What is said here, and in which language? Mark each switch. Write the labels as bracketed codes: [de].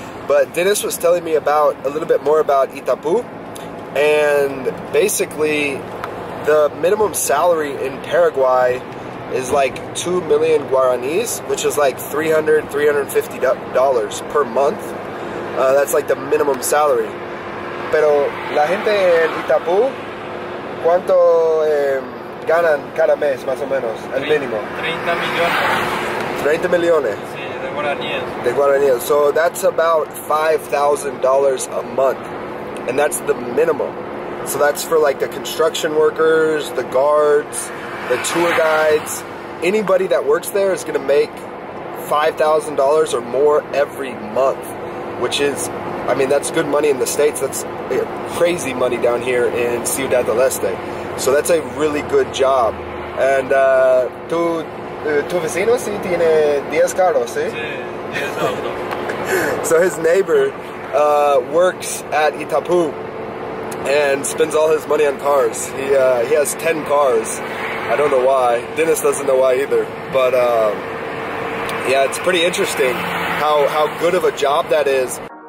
[en] But Dennis was telling me about a little bit more about Itapu, and basically the minimum salary in Paraguay is like 2 million guaranis, which is like $350 per month. That's like the minimum salary. [es] Pero la gente en Itapu, ¿cuánto ganan cada mes más o menos? El mínimo. 30 millones. 30 millones. Sí, de guaraníes. De guaraníes. [en] So that's about $5,000 a month. And that's the minimum. So that's for like the construction workers, the guards, the tour guides. Anybody that works there is going to make $5,000 or more every month, which is, I mean, that's good money in the States. That's crazy money down here in Ciudad del Este. So that's a really good job. [es] And tu vecino sí tiene 10 carros, ¿sí? Sí, 10 autos. [en] So his neighbor works at Itapu and spends all his money on cars. He has 10 cars. I don't know why. Dennis doesn't know why either. But yeah, it's pretty interesting how good of a job that is.